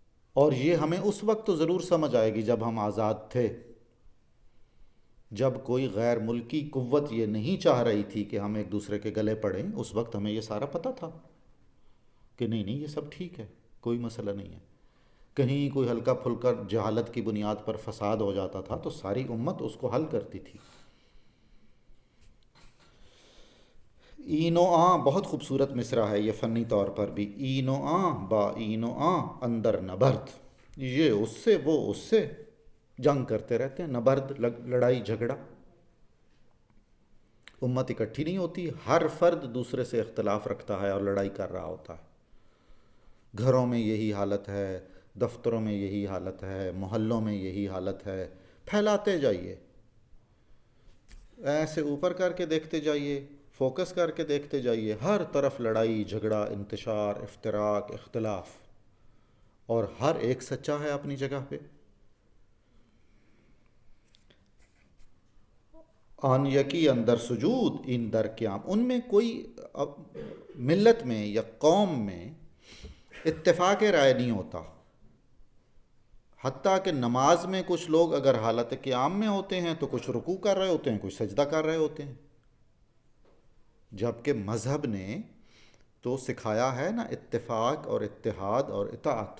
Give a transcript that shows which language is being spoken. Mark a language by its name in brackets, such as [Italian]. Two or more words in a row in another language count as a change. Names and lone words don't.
[Urdu] اور یہ ہمیں اس وقت تو ضرور سمجھ آئے گی جب ہم آزاد تھے، جب کوئی غیر ملکی قوت یہ نہیں چاہ رہی تھی کہ ہم ایک دوسرے کے گلے پڑیں، اس وقت ہمیں یہ سارا پتہ تھا کہ نہیں یہ سب ٹھیک ہے، کوئی مسئلہ نہیں ہے۔ کہیں کوئی ہلکا پھلکا جہالت کی بنیاد پر فساد ہو جاتا تھا تو ساری امت اس کو حل کرتی تھی۔ [Persian] این و آں [Urdu] بہت خوبصورت مصرع ہے یہ فنی طور پر بھی، [Persian] این و آں با این و آں اندر نبرد، [Urdu] یہ اس سے وہ اس سے جنگ کرتے رہتے ہیں، نبرد لڑائی جھگڑا۔ امت اکٹھی نہیں ہوتی، ہر فرد دوسرے سے اختلاف رکھتا ہے اور لڑائی کر رہا ہوتا ہے۔ گھروں میں یہی حالت ہے، دفتروں میں یہی حالت ہے، محلوں میں یہی حالت ہے، پھیلاتے جائیے، ایسے اوپر کر کے دیکھتے جائیے، فوکس کر کے دیکھتے جائیے، ہر طرف لڑائی جھگڑا، انتشار، افتراق، اختلاف، اور ہر ایک سچا ہے اپنی جگہ پہ۔ [Persian] آن یکی اندر سجود این در قیام، [Urdu] ان میں کوئی ملت میں یا قوم میں اتفاق رائے نہیں ہوتا، حتیٰ کہ نماز میں کچھ لوگ اگر حالت قیام میں ہوتے ہیں تو کچھ رکوع کر رہے ہوتے ہیں، کچھ سجدہ کر رہے ہوتے ہیں، جبکہ مذہب نے تو سکھایا ہے نا اتفاق اور اتحاد اور اطاعت۔